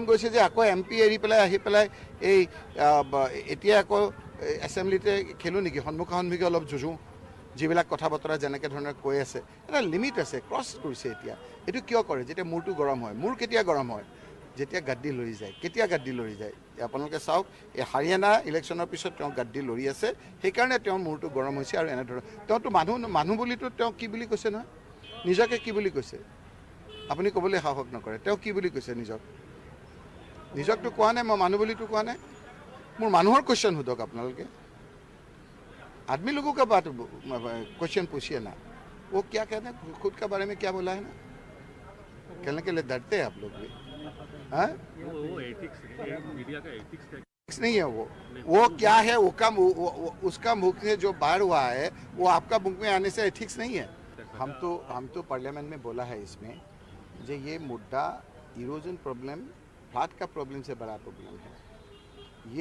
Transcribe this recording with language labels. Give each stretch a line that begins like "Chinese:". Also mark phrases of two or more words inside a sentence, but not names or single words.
Assamese: গৈছে যে আকৌ এমপি এৰি পেলাই আহি পেলাই এই এতিয়া আকৌ এছেম্বলিতে খেলোঁ নেকি সন্মুখা সন্মুখী অলপ যুঁজোঁ যিবিলাক কথা বতৰা যেনেকৈ ধৰণে কৈ আছে এটা লিমিট আছে ক্ৰছ কৰিছে এতিয়া এইটো কিয় কৰে যেতিয়া মূৰটো গৰম হয় মূৰ কেতিয়া গৰম হয় যেতিয়া গাদ্দি লৰি যায় কেতিয়া গাদ্দি লৰি যায় আপোনালোকে চাওক এই হাৰিয়ানা ইলেকশ্যনৰ পিছত তেওঁ গাদ্দি লৰি আছে সেইকাৰণে তেওঁৰ মূৰটো গৰম হৈছে আৰু এনেধৰণৰ তেওঁতো মানুহ বুলিতো তেওঁ কি বুলি কৈছে নহয় নিজকে কি বুলি কৈছে আপুনি ক'বলৈ সাহস নকৰে তেওঁ কি বুলি কৈছে নিজকতো কোৱা নাই মই মানুহ বুলিতো কোৱা নাই মোৰ মানুহৰ কুৱেশ্যন সোধক আপোনালোকে
Hindi: आदमी लोगों का बात क्वेश्चन पूछिए ना वो क्या कहते हैं खुद का बारे में क्या बोला है ना कहने के लिए डरते हैं आप लोग भी हाँ वो एथिक्स मीडिया का एथिक्स नहीं है वो क्या है उसका मुख से जो बाहर हुआ है वो आपका मुख में आने से एथिक्स नहीं है हम तो पार्लियामेंट में बोला है इसमें जो ये मुद्दा इरोजन प्रॉब्लम फ्लड का प्रॉब्लम से बड़ा प्रॉब्लम है ये